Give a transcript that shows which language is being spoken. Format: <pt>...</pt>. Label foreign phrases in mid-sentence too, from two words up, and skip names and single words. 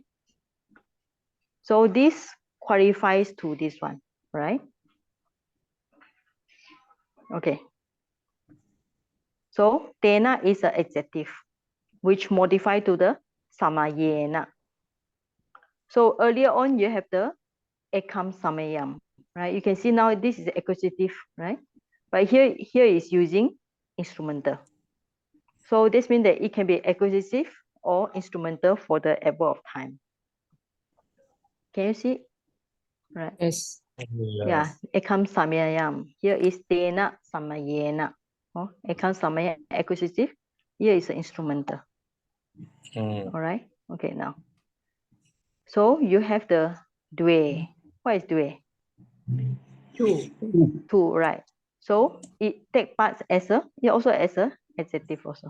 <en>So this qualifies to this one, right? Okay. So tena is an adjective which modify to the samayena. So earlier on you have the</en> <pi>ekam samayam,</pi> <en>right? You can see now this is accusative, right? But here is using instrumental. So this means that it can be accusative or instrumental for the adverb of time. Can you see? Right. Yes. Yeah,</en> <pi>ekam samayam.</pi> <en>Here is</en> <pi>tena samayena.</pi> <en>Oh,</en> <pi>ekam samayam</pi> <en>accusative. Here is instrumental. All right. Okay, now. So you have the due. What is due? Two. Two, right? So it take parts as a, yeah, also as a adjective also.</en>